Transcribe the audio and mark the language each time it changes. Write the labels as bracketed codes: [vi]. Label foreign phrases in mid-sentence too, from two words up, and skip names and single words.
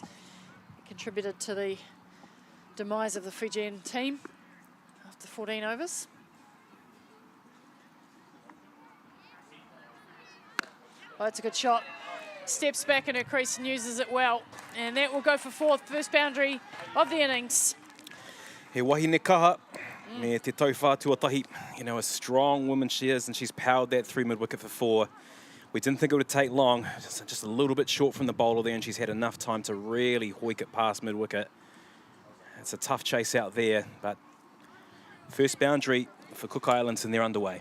[en] Contributed to the demise of the Fijian team after 14 overs. Oh, that's a good shot. Steps back in her crease and uses it well. And that will go for fourth, first boundary of the innings. [mi] He wahine kaha, me te tauwha tuatahi. [en] You know, a strong woman she is, and she's powered that through mid-wicket for 4. We didn't think it would take long, just a little bit short from the bowler there, and she's had enough time to really hoik it past mid-wicket. It's a tough chase out there, but first boundary for Cook Islands, and they're underway.